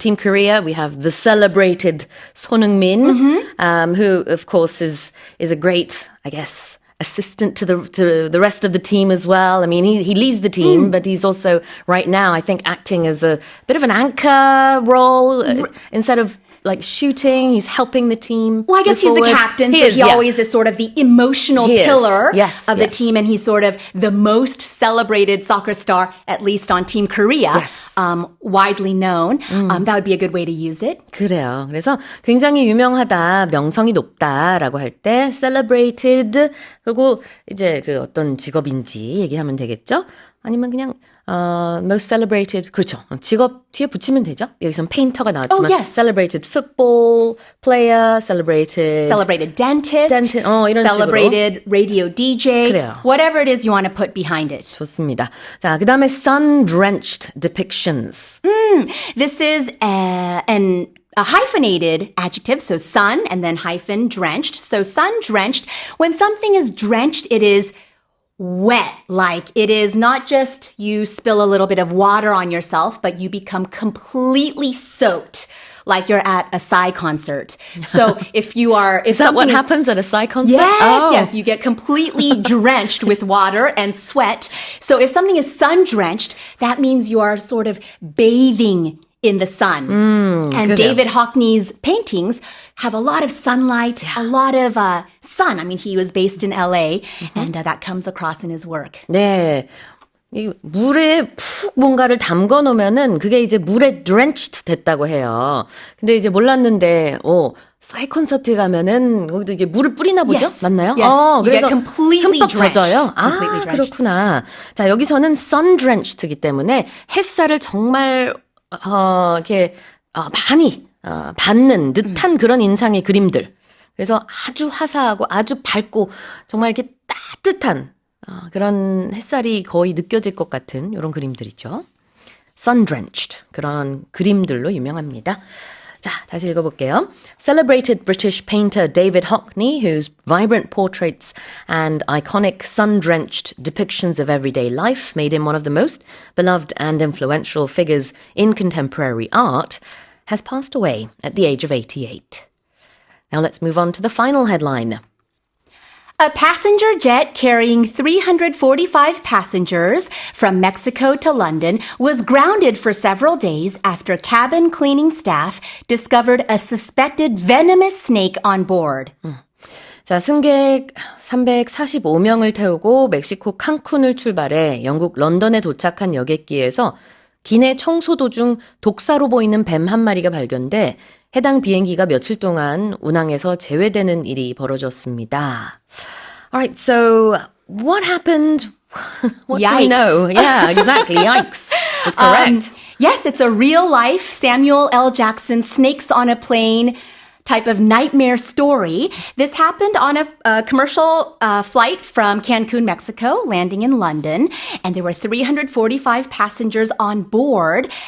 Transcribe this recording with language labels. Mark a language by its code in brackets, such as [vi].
[en] Team Korea, we have the celebrated Son Heung-min, who of course is a great, I guess, assistant to the rest of the team as well. I mean, he leads the team, but he's also right now, I think, acting as a bit of an anchor role instead of like shooting. He's helping the team. Well, I guess he's the captain, so he always is sort of the emotional pillar of the team, and he's sort of the most celebrated soccer star, at least on Team Korea, widely known. That would be a good way to use it. [ko] 그래요. 그래서 굉장히 유명하다, 명성이 높다라고 할 때 celebrated, 그리고 이제 그 어떤 직업인지 얘기하면 되겠죠? 아니면 그냥 most celebrated, 그렇죠. 직업 뒤에 붙이면 되죠. 여기선 페인터가 나왔지만 [en] celebrated football player, celebrated dentist, [ko] 이런 [en] celebrated [ko] 식으로. [en] radio DJ, [ko] 그래요. [en] whatever it is you want to put behind it. [ko] 좋습니다. 자, 그 다음에 sun-drenched depictions. [en] This is a hyphenated adjective, so sun and then hyphen drenched. So sun-drenched, when something is drenched, it is wet, like it is not just you spill a little bit of water on yourself, but you become completely soaked, like you're at a Psy concert. So if is that what happens at a Psy concert? Yes, you get completely drenched with water and sweat. So if something is sun-drenched, that means you are sort of bathing in the sun. And [ko] 그래요. [en] David Hockney's paintings have a lot of sunlight, a lot of sun. I mean, he was based in LA, and that comes across in his work. [ko] 네. 이 물에 푹 뭔가를 담궈 놓으면은 그게 이제 물에 drenched 됐다고 해요. 근데 이제 몰랐는데, 싸이 콘서트 가면은 거기도 이게 물을 뿌리나 보죠? [en] Yes. [ko] 맞나요? [en] Yes. [ko] 그래서 [en] completely [ko] 흠뻑 [en] drenched. [ko] 젖어요. [en] Completely drenched. [ko] 그렇구나. 자, 여기서는 sun drenched이기 때문에 햇살을 정말 이렇게 많이 받는 듯한 그런 인상의 그림들. 그래서 아주 화사하고 아주 밝고 정말 이렇게 따뜻한 그런 햇살이 거의 느껴질 것 같은 이런 그림들이죠. sun-drenched 그런 그림들로 유명합니다. 자, 다시 읽어볼게요. [en] Celebrated British painter David Hockney, whose vibrant portraits and iconic sun-drenched depictions of everyday life made him one of the most beloved and influential figures in contemporary art, has passed away at the age of 88. Now let's move on to the final headline. A passenger jet carrying 345 passengers from Mexico to London was grounded for several days after cabin cleaning staff discovered a suspected venomous snake on board. [ko] 자, 승객 345명을 태우고 멕시코 칸쿤을 출발해 영국 런던에 도착한 여객기에서 기내 청소 도중 독사로 보이는 뱀 한 마리가 발견돼 해당 비행기가 며칠 동안 운항에서 제외되는 일이 벌어졌습니다. [en] Alright, so what happened? What do we know? Yeah, exactly. Yikes. That's correct. Yes, it's a real life Samuel L. Jackson snakes on a plane type of nightmare story. This happened on a commercial flight from Cancun, Mexico, landing in London, and there were 345 passengers on board.